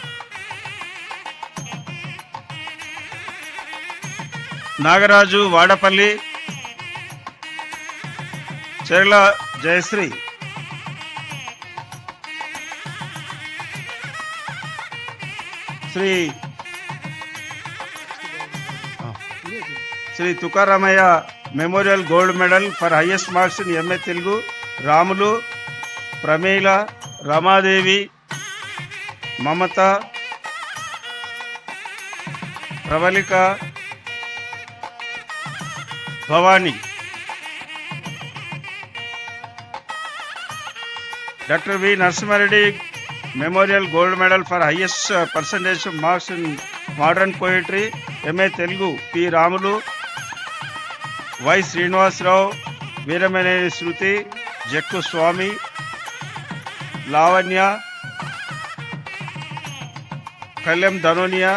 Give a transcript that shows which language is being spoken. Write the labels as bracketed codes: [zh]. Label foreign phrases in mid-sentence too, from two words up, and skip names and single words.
[en] Nagaraju Vadapalli, Cherla Jayasri. Sri Tukaramaya Memorial Gold Medal for highest marks in MA Telugu, Ramulu, Pramila, Ramadevi, Mamata, Pravalika, Bhavani. Dr. V. Narasimha Memorial Gold Medal for highest percentage of marks in modern poetry, MA Telugu, P. Ramulu, Y. Srinivas Rao, Veeramane Shruti, Jekku Swami, Lavanya, Kalyam Danonia.